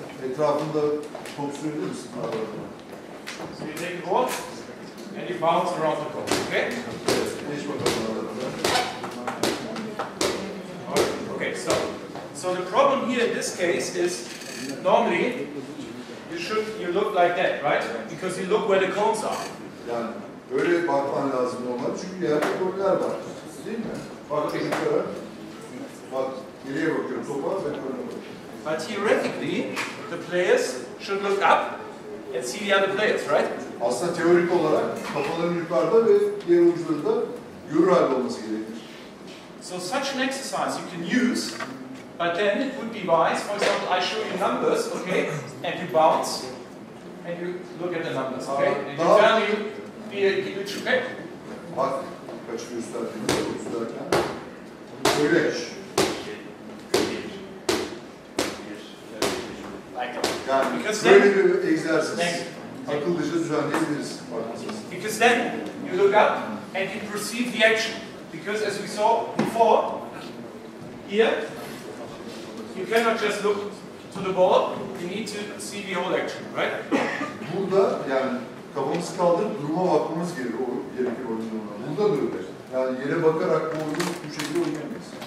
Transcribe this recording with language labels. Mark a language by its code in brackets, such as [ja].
[tr] Etrafında top sürebilir misin? [en] So you take the ball and you bounce around the court, okay? [tr] Geç bakalım aralarında. [en] Okay, so the problem here in this case is normally you look like that, right? Because you look where the cones are. [tr] Yani öyle bakman lazım normal çünkü yerde kolyeler var. Değil mi? Bak çocuklara. Bak geriye bakıyorum topa ve önüne bakıyorum. [en] But theoretically, the players should look up and see the other players, right? [tr] Aslında teorik olarak kafaların yukarıda ve diğer oyuncuların da görür halde olması gerekir. [en] So such an exercise you can use, but then it would be wise, for example, I show you numbers, okay, and you bounce, and you look at the numbers, okay? And you tell me which you pick. [tr] Bak kaç gösterdiğini gösterken öyle. Yani böyle bir egzersiz akıllıca düzenleyebiliriz. [en] Because then you look up and you perceive the action. Because as we saw before, here, you cannot just look to the ball, you need to see the whole action, right? [tr] Burada yani kafamızı kaldırıp duruma bakmamız gerekir oyuncularına. Burada da öyle. Yani yere bakarak bu oyunu bu şekilde oynayamayız.